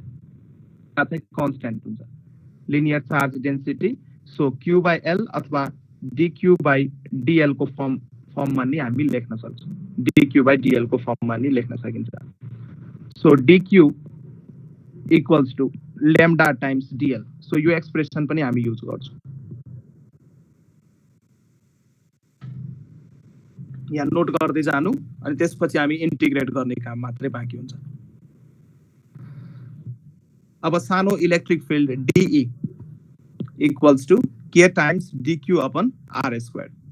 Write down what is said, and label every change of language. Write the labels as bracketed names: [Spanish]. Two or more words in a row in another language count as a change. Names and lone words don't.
[English] That's a constant. Linear charge density. So Q by L [Nepali] अथवा [English] dQ by dL [Nepali] को फर्ममा नि हामी लेख्न सक्छौँ, [English] dQ by dL [Nepali] को फर्ममा नि लेख्न सकिन्छ। [English] So dQ equals to lambda times dL. [Nepali] So यो एक्सप्रेसन पनि हामी युज गर्छौँ। यहाँ नोट गर्दै जानु, अनि त्यसपछि हामी इन्टिग्रेट गर्ने काम मात्रै बाँकी हुन्छ। अब सानो [English] electric field dE equals to k times dQ upon r square.